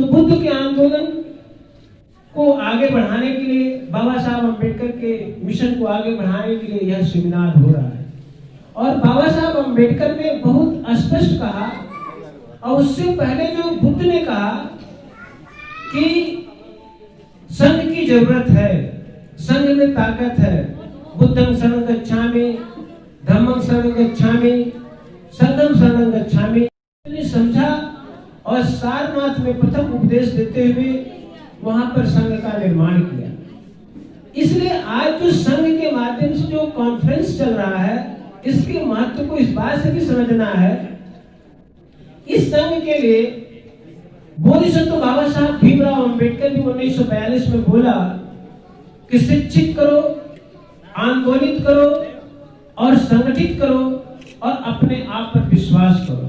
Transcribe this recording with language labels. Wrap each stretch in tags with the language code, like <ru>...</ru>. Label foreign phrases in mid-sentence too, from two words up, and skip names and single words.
<hi>तो बुद्ध के आंदोलन को आगे बढ़ाने के लिए, बाबा साहब अम्बेडकर के मिशन को आगे बढ़ाने के लिए यह सेमिनार हो रहा है। और बाबा साहब अम्बेडकर ने बहुत स्पष्ट कहा, और उससे पहले जो बुद्ध ने कहा कि संघ की जरूरत है, संघ में ताकत है।</hi> <pi>बुद्धं शरणं गच्छामि, धम्मं शरणं गच्छामि, संघं शरणं गच्छामि।</pi> <hi>समझा और सारनाथ में प्रथम उपदेश देते हुए वहां पर संघ का निर्माण किया। इसलिए आज जो संघ के माध्यम से जो कॉन्फ्रेंस चल रहा है, इसके महत्व को इस बात से भी समझना है। इस संघ के लिए बोधिसत्व बाबा साहब भीमराव अंबेडकर भी 1942 में बोला कि शिक्षित करो, आंदोलित करो और संगठित करो और अपने आप पर विश्वास करो।</hi>